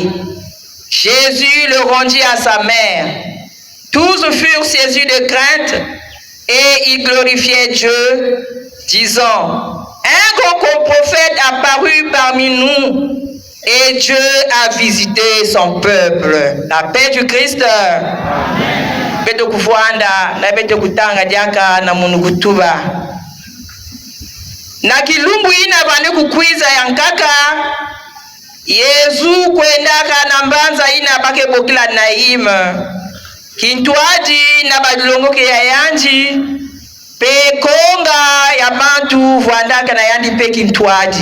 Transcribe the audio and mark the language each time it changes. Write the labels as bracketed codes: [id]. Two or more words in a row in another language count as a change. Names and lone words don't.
[fr] Jésus le rendit à sa mère. Tous furent saisis de crainte et ils glorifiaient Dieu, disant, « Un grand prophète apparut parmi nous et Dieu a visité son peuple. » La paix du Christ. Amen. [mkw] Beto kufuanda na beto kutanga diaka na munukutuba. Na kilumbu ina bane kukwiza yankaka Yesu kwendaka na mbanza ina bake bokila Naim. Kintwaji na badulongoke ya yanji pe konga ya bantu vuandaka na yandi pe kintwaji.